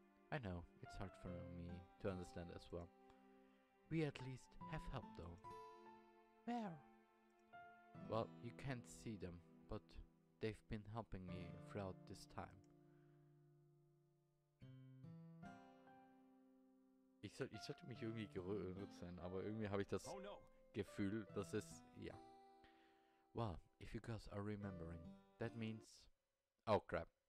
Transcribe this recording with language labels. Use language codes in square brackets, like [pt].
[en] I know, it's hard for me to understand as well. We at least have help though. Where? Well, you can't see them, but they've been helping me throughout this time. [de] Ich sollte mich irgendwie gerührt sein, aber irgendwie habe ich das Gefühl, dass es, ja. [en] Well, if you guys are remembering, that means, oh crap.